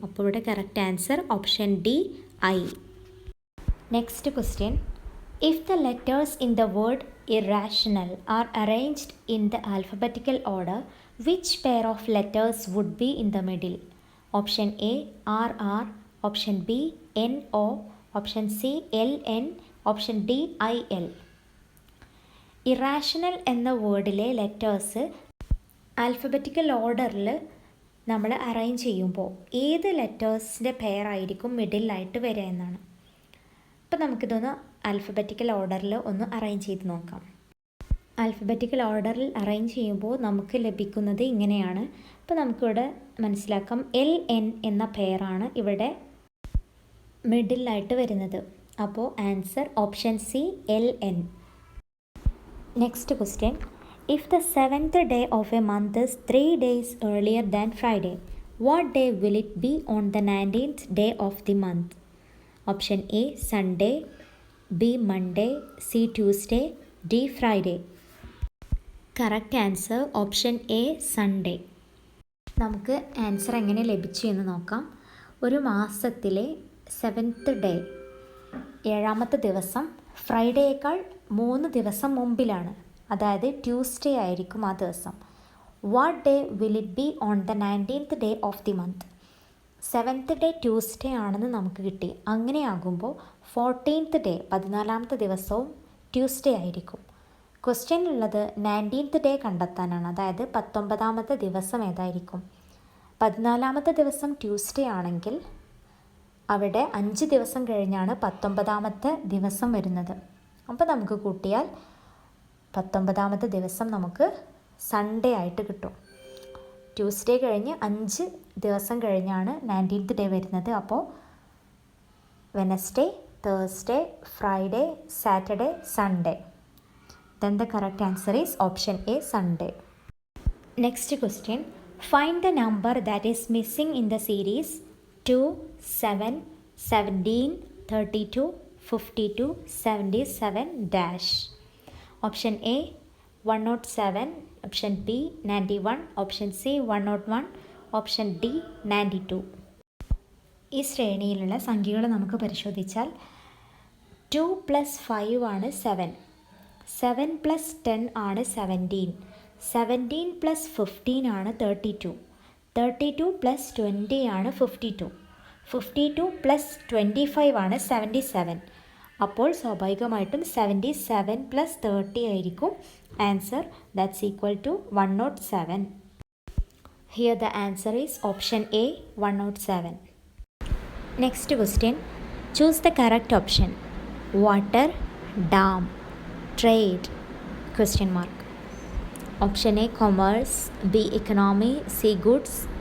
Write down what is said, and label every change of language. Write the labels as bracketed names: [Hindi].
[Malayalam] അപ്പോൾ ഇവിടെ [English] Correct answer option D I. Next question. If the letters in the word irrational are arranged in the alphabetical order, which pair of letters would be in the middle? Option A RR, Option B NO, Option C LN, Option D IL. [Malayalam] Irrational എന്ന വേർഡിലെ letters alphabetical ഓർഡറിൽ നമ്മൾ arrange ചെയ്യുമ്പോൾ ഏത് ലെറ്റേഴ്സിൻ്റെ പെയറായിരിക്കും മിഡിലായിട്ട് വരിക എന്നാണ്. അപ്പോൾ നമുക്കിതൊന്ന് alphabetical ഓർഡറിൽ ഒന്ന് അറേഞ്ച് ചെയ്ത് നോക്കാം. ആൽഫബറ്റിക്കൽ ഓർഡറിൽ അറേഞ്ച് ചെയ്യുമ്പോൾ നമുക്ക് ലഭിക്കുന്നത് ഇങ്ങനെയാണ്. അപ്പോൾ നമുക്കിവിടെ മനസ്സിലാക്കാം LN എന്ന പെയറാണ് ഇവിടെ മിഡിലായിട്ട് വരുന്നത്. അപ്പോൾ [English] Answer option C LN. Next question. If the 7th day of a month is 3 days earlier than Friday, what day will it be on the 19th day of the month? Option A Sunday, B Monday, C Tuesday, D Friday. Correct answer option A Sunday. [Malayalam] നമുക്ക് answer എങ്ങനെ ലഭിച്ചു എന്ന് നോക്കാം. ഒരു മാസത്തിലെ 7th day, 7ാമത്തെ ദിവസം ഫ്രൈഡേയേക്കാൾ 3 ദിവസം മുമ്പിലാണ്, അതായത് ട്യൂസ്ഡേ ആയിരിക്കും ആ ദിവസം. [English] What day will it be on the 19th day of the month? [Malayalam] 7th day Tuesday ആണെന്ന് നമുക്ക് കിട്ടി. അങ്ങനെയാകുമ്പോൾ 14th ഡേ 14ാമത്തെ ദിവസവും ട്യൂസ്ഡേ ആയിരിക്കും. ക്വസ്റ്റ്യനിലുള്ളത് 19th ഡേ കണ്ടെത്താനാണ്, അതായത് 19ാമത്തെ ദിവസം ഏതായിരിക്കും. 14ാമത്തെ ദിവസം ട്യൂസ്ഡേ ആണെങ്കിൽ അവിടെ 5 ദിവസം കഴിഞ്ഞാണ് 19ാമത്തെ ദിവസം വരുന്നത്. അപ്പോൾ നമുക്ക് കൂട്ടിയാൽ 19ാമത്തെ ദിവസം നമുക്ക് സൺഡേ ആയിട്ട് കിട്ടും. ട്യൂസ്ഡേ കഴിഞ്ഞ് 5 ദിവസം കഴിഞ്ഞാണ് 19th ഡേ വരുന്നത്. അപ്പോൾ [English] Wednesday, Thursday, Friday, Saturday, Sunday. Then the correct answer is option A Sunday. Next question. Find the number that is missing in the series 2, 7, 17, 32, 52, 77 dash. Option A 107, Option B 91, Option C 101, Option D 92. [Malayalam] ഈ ശ്രേണിയിലുള്ള സംഖ്യകൾ നമുക്ക് പരിശോധിച്ചാൽ 2 + 5 ആണ് 7, 7 + 10 ആണ് 17, 17 + 15 ആണ് 32, 32 + 20 ആണ് 52, 52 + 25 ആണ് 77. അപ്പോൾ സ്വാഭാവികമായിട്ടും 77 + 30 ആയിരിക്കും answer. [English] That's equal to 107. Here the answer is option A, 107. Next question. Choose the correct option. Water, dam, trade, question mark. Option A, commerce. B, economy. C, goods.